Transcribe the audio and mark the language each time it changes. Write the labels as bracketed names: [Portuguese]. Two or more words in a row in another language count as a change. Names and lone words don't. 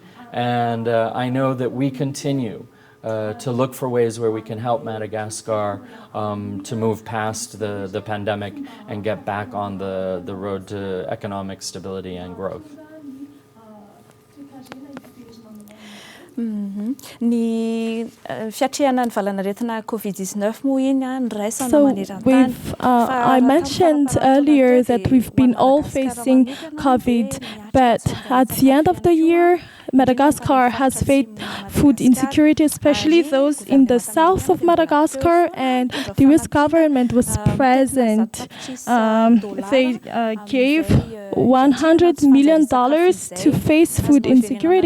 [English] And I know that we continue to look for ways where we can help Madagascar to move past the pandemic and get back on the road to economic stability and growth. [Malagasy] Ny fiatrehana ny valanaretina COVID-19 moa iny niraisana [English] So [Malagasy] maneran-tany. [English] I mentioned earlier that we've been all facing COVID, but at the end of the year, Madagascar has faced food insecurity, especially those in the south of Madagascar, and the U.S. government was present. They gave $100 million to face food insecurity.